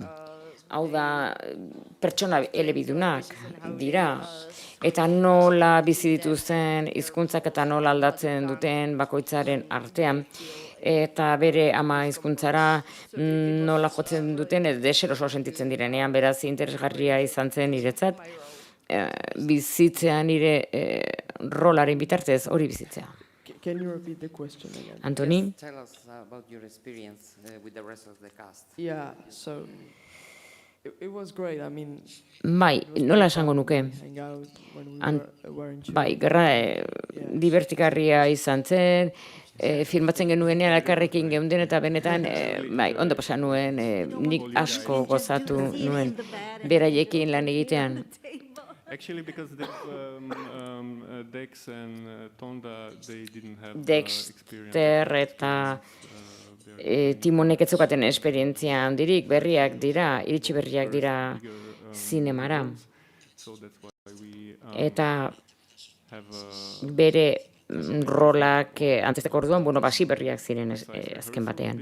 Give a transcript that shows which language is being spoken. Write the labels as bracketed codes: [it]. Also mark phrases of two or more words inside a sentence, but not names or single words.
[eu] Hau da, pertsona elebidunak dira, eta nola bizi dituzten hizkuntzak eta nola aldatzen duten bakoitzaren artean, eta bere ama hizkuntzara nola jotzen duten deseroso sentitzen direnean, beraz interesgarria izan zen niretzat, bizitzea nire rolaren bitartez hori bizitzea. [en] Can you repeat the question again? Antoni? Tell us about your experience with the rest of the cast. Yeah, so it was great. I mean, [eu] Bai, nola esango nuke? [en] hang out when we were in Chile. [eu] Bai, gerra divertigarria izan zen, filmatzen genuenean elkarrekin geunden eta benetan, bai, ondo pasa nuen, nik asko gozatu nuen beraiekin lan egitean. [en] Actually, because Dex and Tonda, they didn't have [eu] Dexter eta Timonek ez zeukaten esperientzia handirik, berriak dira, iritsi berriak dira zinemara. Eta bere rolak antzesteko orduan, basi berriak ziren azken batean.